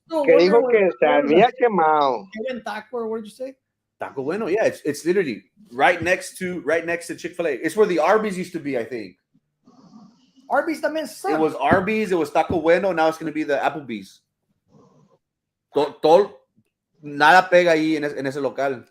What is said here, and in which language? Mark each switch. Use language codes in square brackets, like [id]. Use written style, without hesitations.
[es] que dijo que se había quemado. [en] Taco, or what did you say? Taco Bueno, yeah, it's literally right next to Chick-fil-A. It's where the Arby's used to be, I think. Arby's [es] también [en] sucks. It was Arby's, it was Taco Bueno, now it's gonna be the Applebee's. [es] Nada pega ahí en ese local.